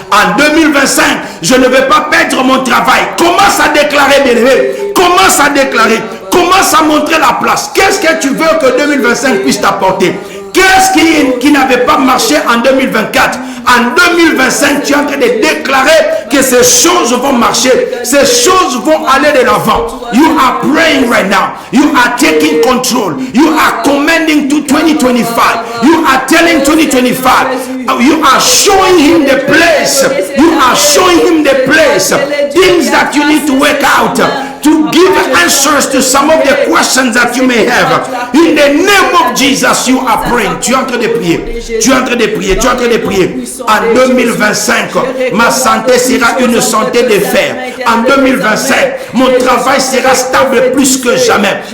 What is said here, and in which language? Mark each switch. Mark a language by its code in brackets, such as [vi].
[fr] En 2025, je ne vais pas perdre mon travail. Commence à déclarer, bien-aimé. Commence à déclarer. Commence à montrer la place. Qu'est-ce que tu veux que 2025 puisse t'apporter? Qu'est-ce qui n'avait pas marché en 2024? En 2025, tu es en train de déclarer que ces choses vont marcher. Ces choses vont aller de l'avant. [en] You are praying right now. You are taking control. You are commanding to 2025. You are telling 2025. You are showing him the place. You are showing him the place. Things that you need to work out. To give answers to some of the questions that you may have. In the name of Jesus, you are praying. [fr] Tu es en train de prier. Tu es en train de prier. Tu es en train de prier. En 2025, ma santé sera une santé de fer. En 2025, mon travail sera stable plus que jamais.